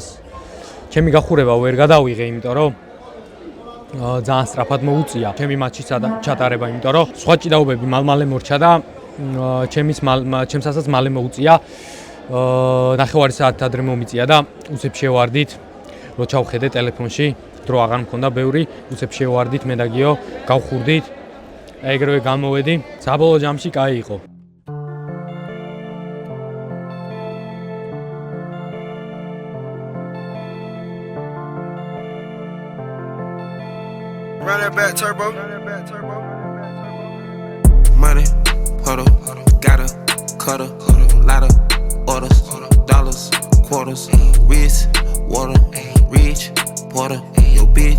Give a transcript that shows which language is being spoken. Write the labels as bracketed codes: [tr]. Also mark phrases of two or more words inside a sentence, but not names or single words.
[ka] ჩემი გახურება ვერ გადავიღე, იმიტომ რომ ძალიან სწრაფად მოუწია ჩემი მატჩის ჩატარება, იმიტომ რომ სხვა ჭიდაობები მალ-მალე მორჩა და ჩემსაც მალე მოუწია. ნახევარი საათი ადრე მომიწია და უცებ შევარდით, რო ჩავხედე ტელეფონში, დრო აღარ მქონდა ბევრი, უცებ შევარდით მე და გიო, გავხურდით. ეგრევე გამოვედი. საბოლოო ჯამში კაი იყო. [en] Run that back turbo. Money, huddle, got a cutter, lot of orders, dollars, quarters, wrist, water, rich, porter, yo bitch,